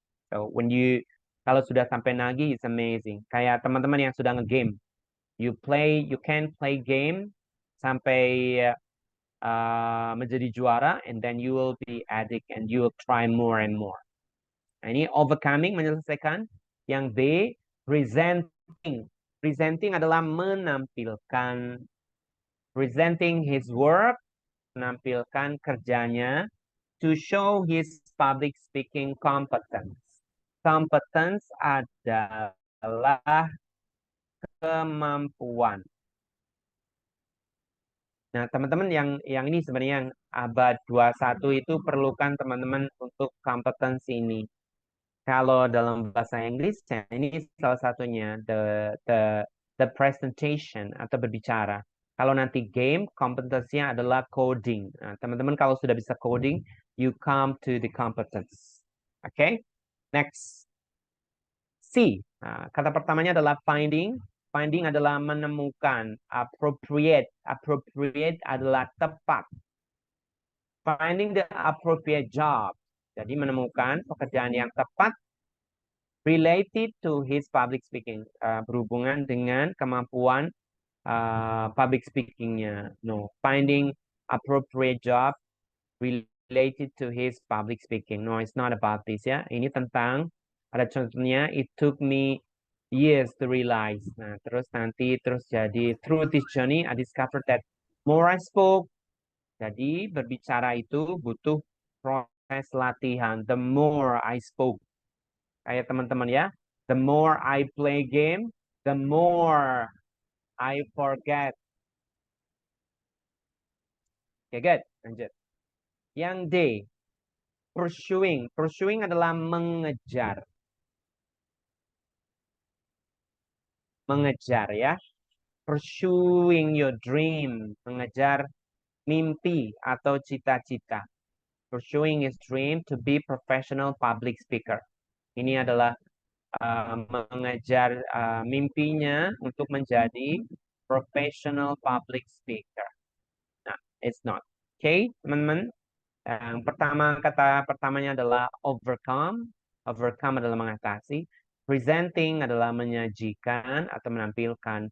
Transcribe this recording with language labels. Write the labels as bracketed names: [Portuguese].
[English] So [Indonesian] kalau sudah sampai nagih, [English] it's amazing. [Indonesian] Kayak teman-teman yang sudah nge-game, [English] you can play game [Indonesian] sampai menjadi juara, [English] and then you will be addict and you will try more and more. [Indonesian] Nah, ini overcoming, menyelesaikan. Yang B, presenting. Presenting adalah menampilkan. [English] Presenting his work, [Indonesian] menampilkan kerjanya. [English] To show his public speaking competence. [Indonesian] Competence adalah kemampuan. Nah, teman-teman yang ini sebenarnya yang abad 21 itu perlukan teman-teman untuk kompetensi ini. Kalau dalam bahasa Inggris, ini salah satunya the presentation atau berbicara. Kalau nanti game, kompetensinya adalah coding. Nah, teman-teman kalau sudah bisa coding, [English] you come to the competence. [Indonesian] Oke? Next. C. Nah, kata pertamanya adalah finding. Finding adalah menemukan. Appropriate. Appropriate adalah tepat. [English] Finding the appropriate job. [Indonesian] Jadi menemukan pekerjaan yang tepat [English] related to his public speaking. [Indonesian] Berhubungan dengan kemampuan public speakingnya. [English] No, finding appropriate job related to his public speaking. No, it's not about this ya. [Indonesian] Ini tentang, ada contohnya, [English] it took me years to realize. [Indonesian] Nah, terus jadi [English] through this journey, I discovered that more I spoke. [Indonesian] Jadi berbicara itu butuh proses latihan. [English] The more I spoke. [Indonesian] Kayak teman-teman ya. [English] The more I play game, the more I forget. [Indonesian] Oke, good. Lanjut. Yang D, pursuing. Pursuing adalah mengejar. Mengejar ya. [English] Pursuing your dream. [Indonesian] Mengejar mimpi atau cita-cita. [English] Pursuing his dream to be professional public speaker. [Indonesian] Ini adalah mengejar mimpinya untuk menjadi professional public speaker. Nah, [English] it's not. [Indonesian] Oke, teman-teman. Yang pertama, kata pertamanya adalah overcome. Overcome adalah mengatasi. Presenting adalah menyajikan atau menampilkan.